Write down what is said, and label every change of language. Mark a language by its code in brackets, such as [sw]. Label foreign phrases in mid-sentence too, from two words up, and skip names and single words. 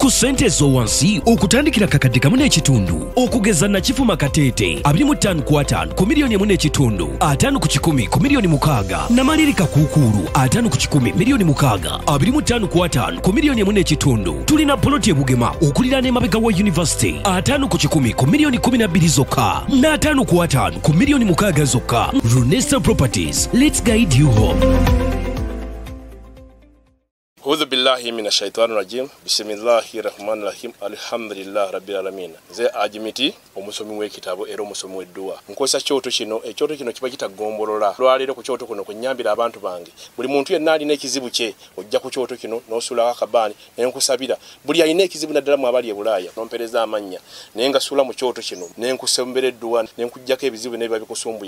[lg] ku ssente ez'owansi okutandikira kakadde kamu n'ekitundu okugeza Nakifuma Kateete 25 ku 5 ku miliyoni 1.5 5 ku 10 ku miliyoni 6 Namalirika Kuukulu 5 ku 10 miliyoni 6 25 ku 5 ku miliyoni 1.5 tulina ploti ebugema okuliraana emabega wa University 5 ku 10 ku miliyoni 12 zokka na 5 ku 5 ku miliyoni 6 zokka. [en] Runesa Properties, let's guide you home. [ar] أعوذ بالله من الشيطان الرجيم. بسم الله الرحمن الرحيم. الحمد لله رب العالمين. [lg] Nze Ajimiti omusomi w'ekitabo era omusomi w'edduwa. Nkozesa kyoto kino, ekyoto kino kiba kitagombolola. Lwaleero ku kyoto kuno kunyambira abantu bange. Buli muntu yenna alina ekizibu kye ojja ku kyoto kino n'osula akabaani ne nkusabira. Buli alina ekizibu naddala mu abali e Bulaaya n'ompereza amannya. Ne ngasula mu kyoto kino ne nkusembera edduwa ne nkujjako ebizibu n'ebiba bikusumbuye.